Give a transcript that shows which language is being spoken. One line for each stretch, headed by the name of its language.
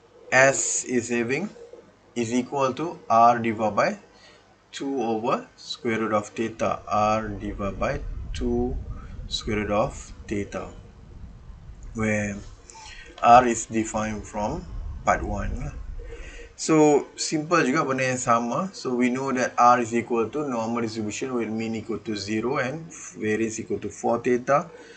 English: S is equal to R divided by 2 over square root of theta. R divided by 2 square root of theta, where R is defined from part 1. So simple
Malay: juga benda yang sama.
English: So we know that R is equal to normal distribution with mean equal to 0 and variance equal to 4 theta.